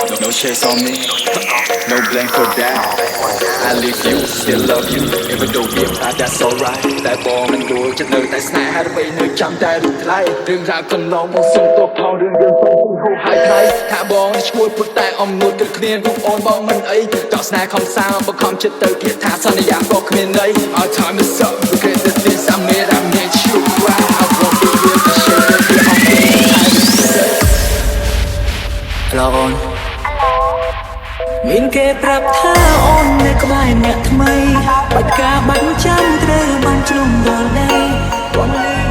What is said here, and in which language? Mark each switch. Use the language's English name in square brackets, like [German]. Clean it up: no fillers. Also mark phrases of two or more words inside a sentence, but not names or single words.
[English] No chase on me, no blame for that. I leave you, still love you. Even though we apart, that's alright. [Khmer] តែបងមិនដួលចិត្តនៅតែស្នេហ៍ហើយដើម្បីនៅចាំតែរូបថ្លៃរឿងរ៉ាវកន្លងមកសុំទោសផលរឿងយើងសុំហូរហើយថ្លៃថាបងឈ្មោះពុតតែអំនួតគិតគ្នារូបអូនបងមិនអីតោះស្នេហ៍ខំសាងបង្ខំចិត្តទៅពាក្យថាសន្យាក៏គ្មានន័យ [English] Our time is up, look at the things I made you cry. I won't be here to share them with all the time. [Khmer] Hello អូនមានគេប្រាប់ថាអូននៅក្បែរអ្នកថ្មីបាច់ការបាច់ចាំត្រូវបានជ្រុំដល់ដៃបងលឺ